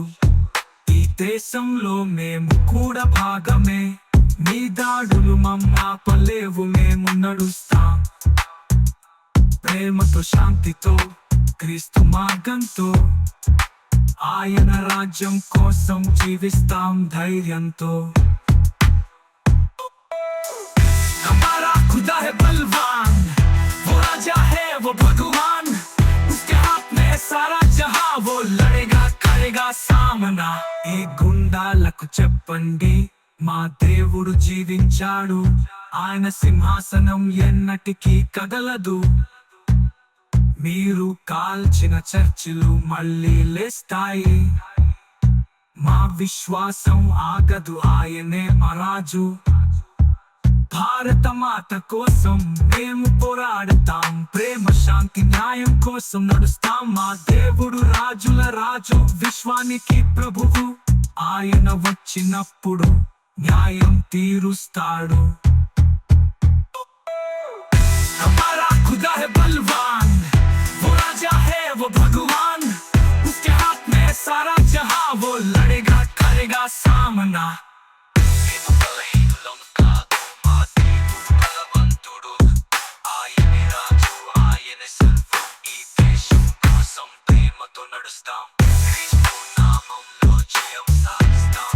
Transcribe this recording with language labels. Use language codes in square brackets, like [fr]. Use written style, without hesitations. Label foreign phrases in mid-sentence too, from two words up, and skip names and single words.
[te] ఈ దేశంలో మేము కూడా భాగమే, మీ దాడులు మమ్మాపలేవు, మేము నడుస్తాం ప్రేమతో శాంతితో క్రీస్తు మార్గంతో. ఆయన రాజ్యం కోసం జీవిస్తాం ధైర్యంతో. [hi] हमारा खुदा है बलवान, वो राजा है वो भगवान, उसके हाथ में है सारा जहां, वो लड़ेगा करेगा सामना. [te] ఈ గుండాలకు చెప్పండి, మా దేవుడు జీవించాడు, ఆయన సింహాసనం ఎన్నటికీ కదలదు. మీరు కాల్చిన చర్చిలు మళ్ళీ లేస్తాయి, మా విశ్వాసం ఆగదు, ఆయనే మా రాజు. భారత మాత కోసం మేము పోరాడతాం, ప్రేమ శాంతి న్యాయం కోసం నడుస్తాం. మా దేవుడు రాజుల రాజు, విశ్వానికి ప్రభువు. ఆయన వచ్చినప్పుడు న్యాయం తీరుస్తాడు. [hi] हमारा खुदा है बलवान, वो राजा है वो भगवान, उसके हाथ में है सारा जहां, वो लड़ेगा करेगा सामना. [te] నడుస్తాం క్రీస్తు నామంలో జయం సాధిస్తాం.